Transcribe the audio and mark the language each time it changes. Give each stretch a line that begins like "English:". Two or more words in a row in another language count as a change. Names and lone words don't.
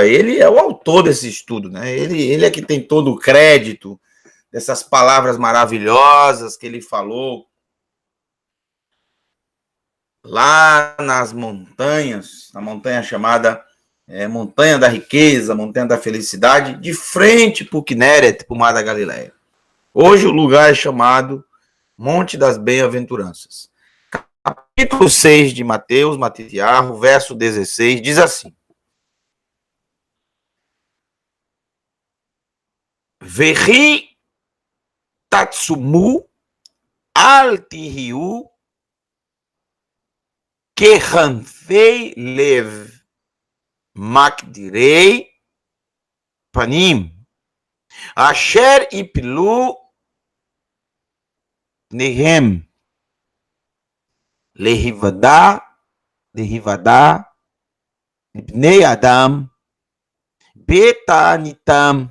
Portuguese: Ele é o autor desse estudo, né? Ele é que tem todo o crédito dessas palavras maravilhosas que ele falou lá nas montanhas, na montanha chamada montanha da riqueza, montanha da felicidade, de frente para o Kinneret, para o Mar da Galileia. Hoje o lugar é chamado Monte das Bem-aventuranças. Capítulo 6 de Mateus, verso 16, diz assim:
Hebrew: וכי תצומו אל תהיו כחנפי לב מקדירי פנים אשר יפילו פניהם להודע בני אדם בתעניתם.